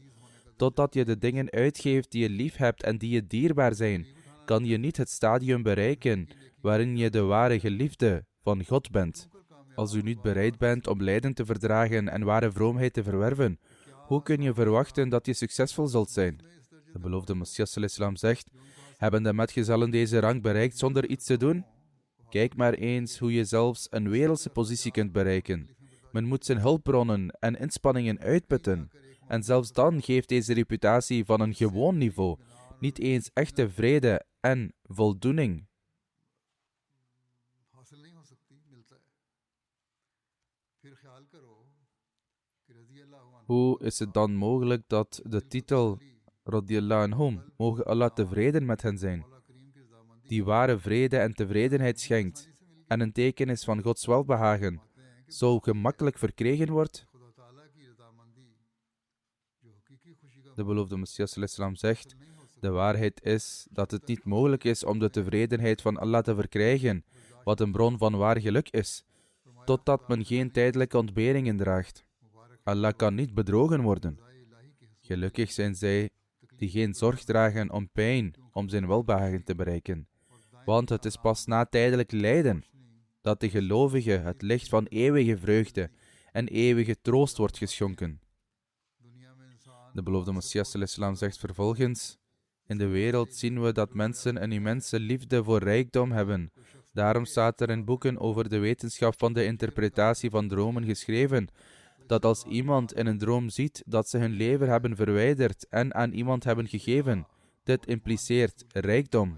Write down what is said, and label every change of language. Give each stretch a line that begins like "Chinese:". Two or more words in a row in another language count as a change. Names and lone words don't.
Dutch: Totdat je de dingen uitgeeft die je lief hebt en die je dierbaar zijn, kan je niet het stadium bereiken waarin je de ware geliefde van God bent. Als u niet bereid bent om lijden te verdragen en ware vroomheid te verwerven, hoe kun je verwachten dat je succesvol zult zijn? De beloofde Messias
Arabic: صلى الله عليه وسلم
Dutch: zegt, hebben de metgezellen deze rang bereikt zonder iets te doen? Kijk maar eens hoe je zelfs een wereldse positie kunt bereiken. Men moet zijn hulpbronnen en inspanningen uitputten. En zelfs dan geeft deze reputatie van een gewoon niveau niet eens echte vrede en voldoening. Hoe is het dan mogelijk dat de titel
Arabic: رضي الله عنهم,
Dutch: mogen Allah tevreden met hen zijn, die ware vrede en tevredenheid schenkt en een teken is van Gods welbehagen, zo gemakkelijk verkregen wordt? De beloofde Messias
Arabic: صلى الله عليه وسلم
Dutch: zegt, de waarheid is dat het niet mogelijk is om de tevredenheid van Allah te verkrijgen, wat een bron van waar geluk is, totdat men geen tijdelijke ontberingen draagt. Allah kan niet bedrogen worden. Gelukkig zijn zij die geen zorg dragen om pijn, om zijn welbehagen te bereiken. Want het is pas na tijdelijk lijden dat de gelovige het licht van eeuwige vreugde en eeuwige troost wordt geschonken. De beloofde Messias
Arabic: صلى الله عليه وسلم
Dutch: zegt vervolgens, in de wereld zien we dat mensen een immense liefde voor rijkdom hebben. Daarom staat er in boeken over de wetenschap van de interpretatie van dromen geschreven, dat als iemand in een droom ziet dat ze hun lever hebben verwijderd en aan iemand hebben gegeven, dit impliceert rijkdom.